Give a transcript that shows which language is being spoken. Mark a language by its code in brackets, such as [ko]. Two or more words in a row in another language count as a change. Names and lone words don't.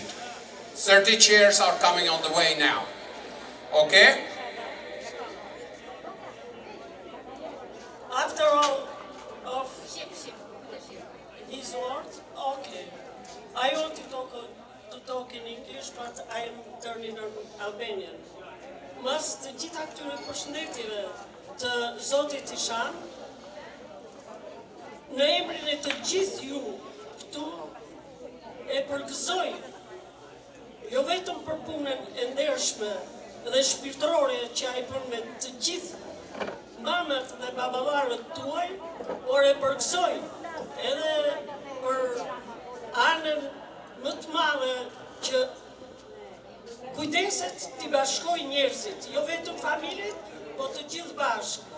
[en] 30 chairs are coming on the way now. Okay? After all of his words, okay. I want to talk in English, but I am turning Albanian. [sq] Mas të gjitha këtyre përshëndetjeve të Zotit Ishan, në emrin e të gjithë ju këtu e përgëzoj, jo vetëm për punën e ndershme dhe shpirtërore që ai bën me të gjithë mamët dhe baballarët tuaj, por e përgëzoj edhe për anën më të madhe që kujdeset t'i bashkoj njerëzit, jo vetëm familjet, po të gjithë bashkë.